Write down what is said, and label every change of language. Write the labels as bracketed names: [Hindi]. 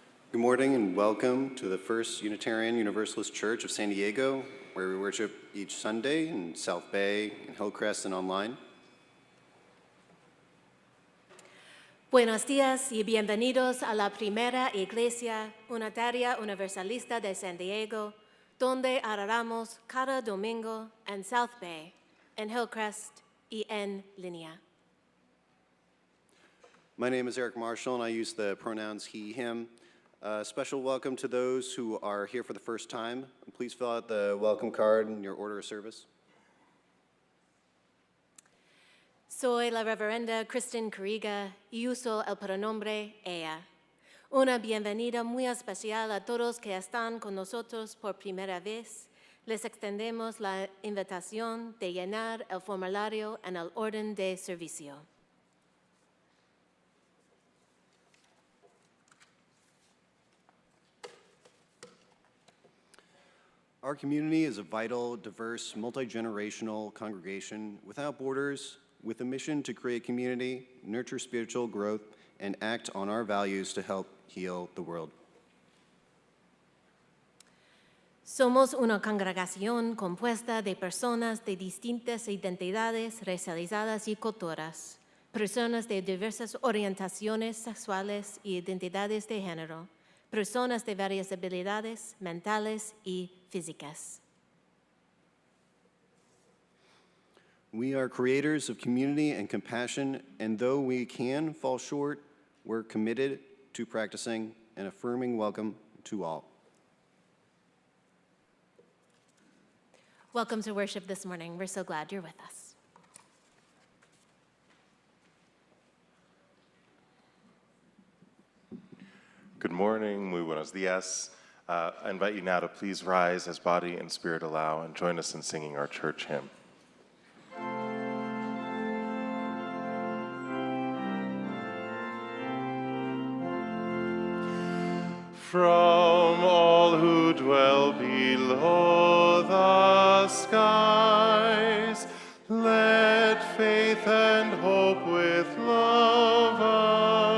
[English] Good morning and welcome to the First Unitarian Universalist Church of San Diego, where we worship each Sunday in South Bay, in Hillcrest, and online. [Spanish] Buenos días y bienvenidos a la primera iglesia unitaria universalista de San Diego, donde adoramos cada domingo en South Bay, en Hillcrest y en línea. [English] My name is Eric Marshall, and I use the pronouns he, him. Special welcome to those who are here for the first time. Please fill out the welcome card in your order of service. [Spanish] Soy la reverenda Kristen Kuriga y uso el pronombre ella. Una bienvenida muy especial a todos que están con nosotros por primera vez. Les extendemos la invitación de llenar el formulario en el orden de servicio. [English] Our community is a vital, diverse, multi-generational congregation without borders, with a mission to create community, nurture spiritual growth, and act on our values to help heal the world. [Spanish] Somos una congregación compuesta de personas de distintas identidades racializadas y culturas, personas de diversas orientaciones sexuales y identidades de género, personas de varias habilidades mentales y físicas. [English] We are creators of community and compassion, and though we can fall short, we're committed to practicing an affirming welcome to all. Welcome to worship this morning. We're so glad you're with us. Good morning, [Spanish] muy buenos días. [English] I invite you now to please rise as body and spirit allow and join us in singing our church hymn. From all who dwell below the skies, let faith and hope with love arise.